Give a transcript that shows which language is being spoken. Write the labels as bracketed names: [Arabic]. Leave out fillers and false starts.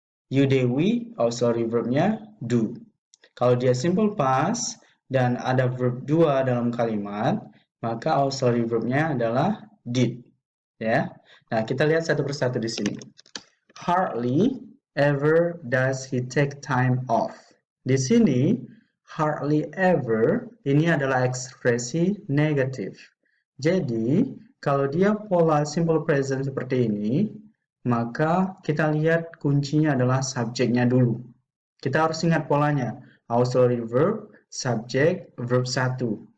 [English] You, they, we, auxiliary verbnya do. [Indonesian] Kalau dia simple past dan ada verb 2 dalam kalimat, maka auxiliary verbnya adalah did. Ya. Nah, kita lihat satu persatu di sini. [English] Hardly ever does he take time off. [Indonesian] Di sini, hardly ever ini adalah ekspresi negatif. Jadi, kalau dia pola simple present seperti ini, maka kita lihat kuncinya adalah subjeknya dulu. Kita harus ingat polanya. Auxiliary verb, subjek, verb 1.